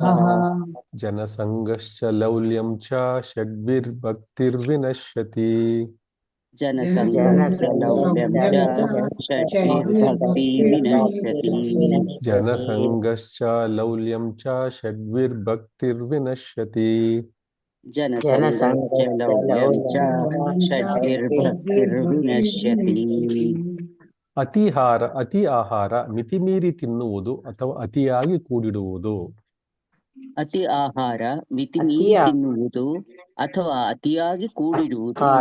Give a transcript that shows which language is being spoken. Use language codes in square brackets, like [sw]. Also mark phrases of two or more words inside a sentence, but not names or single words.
[sa] ಜನಸಂಗಶ್ಚ ಲೌಲ್ಯಂ ಚ ಷಡ್ವಿರ್ಭಕ್ತಿರ್ವಿನಶ್ಯತಿ. ಜನಸಂಗಶ್ಚ ಲೌಲ್ಯಂ ಚ ಷಡ್ವಿರ್ಭಕ್ತಿರ್ವಿನಶ್ಯತಿ. ಜನಸಂಗಶ್ಚ ಲೌಲ್ಯಂ ಚ ಷಡ್ವಿರ್ಭಕ್ತಿರ್ವಿನಶ್ಯತಿ. ಜನಸಂಗಶ್ಚ ಲೌಲ್ಯಂ ಚ ಷಡ್ವಿರ್ಭಕ್ತಿರ್ವಿನಶ್ಯತಿ. [kn] ಅತಿ ಆಹಾರ ಮಿತಿಮೀರಿ ತಿನ್ನುವುದು ಅಥವಾ ಅತಿಯಾಗಿ ಕೂಡಿಡುವುದು. ಅತಿ ಆಹಾರ ಮಿತಿಮೀರಿ ತಿನ್ನುವುದು ಅಥವಾ ಅತಿಯಾಗಿ ಕೂಡಿಡುವುದು.